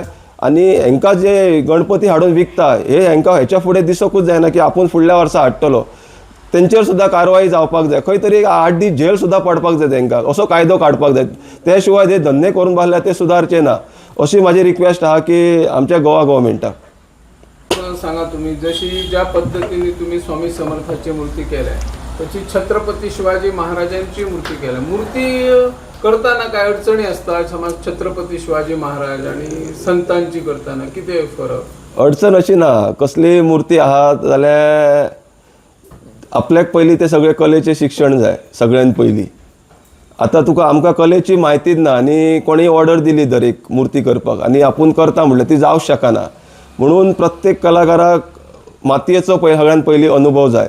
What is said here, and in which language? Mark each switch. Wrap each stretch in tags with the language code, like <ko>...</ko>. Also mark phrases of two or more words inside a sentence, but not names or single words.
<kok>आनी हांकां जे गणपती हाडून विकता हे हांकां हेच्या फुडें दिसोकूच जायना की आपूण फुडल्या वर्सा हाडटलो. तेंचेर सुद्दां कारवाई जावपाक जाय. खंय तरी 8 दीस जेल सुद्दां पडपाक जाय तांकां, असो कायदो काडपाक जाय. त्या शिवाय जे धंदे करून बासल्या ते सुदारचे ना, अशी म्हाजी रिक्वेस्ट आहा की आमच्या गोवा गव्हर्मेंटाक.</kok> <mr>सांगा तुम्ही, जशी ज्या पद्धतीने तुम्ही स्वामी समर्थाची मूर्ती केल्या, तशी छत्रपती शिवाजी महाराजांची मूर्ती केल्या. मूर्ती करताना काय अडचणी असतात? समज छत्रपती शिवाजी महाराज आणि संतांची करताना किती फरक?</mr> <kok>अडचण अशी ना, कसली मूर्ती आहा जाल्यार आपल्याक पयलीं ते सगळे कलेचें शिक्षण जाय सगळ्यान पयलीं. आतां तुका आमकां कलेची म्हायतीच ना आनी कोणी ऑर्डर दिली दर एक मूर्ती करपाक आनी आपूण करता म्हणल्यार ती जावंक शकना. म्हणून प्रत्येक कलाकाराक मातयेचो सगळ्यान पयलीं अनुभव जाय.</kok>